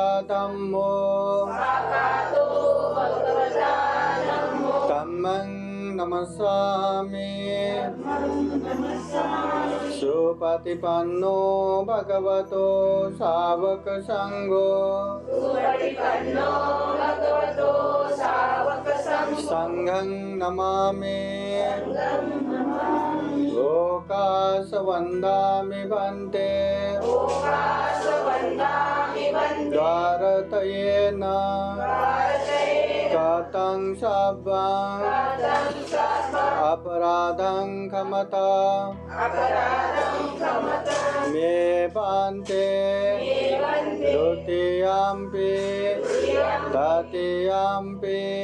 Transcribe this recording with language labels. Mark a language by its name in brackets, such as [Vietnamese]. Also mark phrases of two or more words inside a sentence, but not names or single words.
[Pali] धम्मो धम्मं नमस्सामि सुपतिपन्नो भगवतो सावक संघो संघं नमामि ओकाशवन्दामि भन्ते द्वारतयेन कतं सब्बं अपराधं क्षमता मे भन्ते द्वितीयम्पि तृतीयम्पि